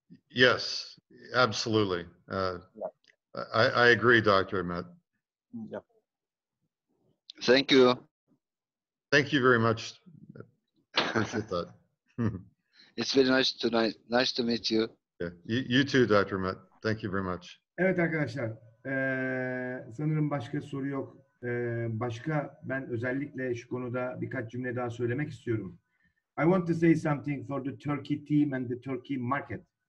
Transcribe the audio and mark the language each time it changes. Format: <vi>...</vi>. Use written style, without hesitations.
<en>Yes, absolutely. I agree, Dr. Ahmed. Yeah. Thank you. Thank you very much. Appreciate that. It's very nice to meet you. Yeah. You too, Dr. Ahmed. Thank you very much.</en> <tr>Evet arkadaşlar, sanırım başka soru yok. Başka ben özellikle şu konuda birkaç cümle daha söylemek istiyorum.</tr> <en>I want to say something for the Turkey team and the Turkey market.</en>